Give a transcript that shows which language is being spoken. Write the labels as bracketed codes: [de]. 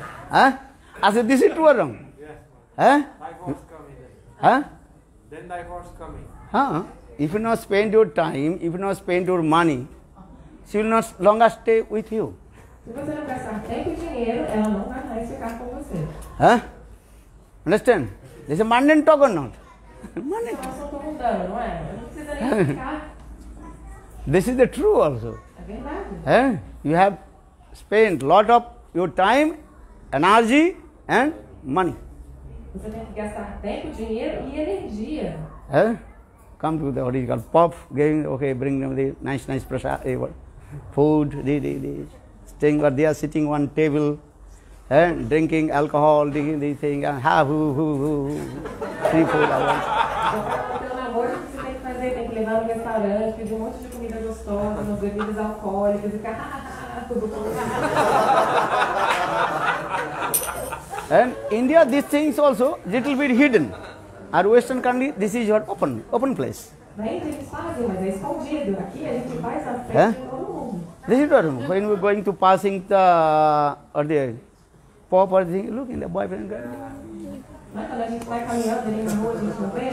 [en] I said, this is true or wrong? Divorce coming then. Then divorce coming. If you not spend your time, if you not spend your money, she will not longer stay with you. [pt] Se você não gastar tempo e dinheiro, ela não vai mais ficar com você. [en] Understand? This is a mundane talk or not? Mundane talk. [pt] Assunto mundano, não é? Não precisa nem ficar. [en] This is the true also. [pt] É verdade. [en] You have spent lot of your time, energy and money. [pt] Você tem que gastar tempo, dinheiro e energia. [en] Come to the what is called pub, bring them the nice prasad, food, staying or they are sitting on table, drinking alcohol, they saying, have 3, 4 hours. [pt] Pelo namoro, o que você tem que fazer? Tem que levar no restaurante, pedir monte de comida gostosa, umas bebidas alcoólicas e ficar tudo [en] And India, these things also little bit hidden. Our Western country, this is your open place. [pt] Na Índia eles fazem, mas é escondido. Aqui a gente faz a festa em todo mundo. [en] This is what when we are going to passing the pop or thing, look in the boyfriend girl. [pt] Mas quando a gente vai caminhando ali na rua, a gente não vê.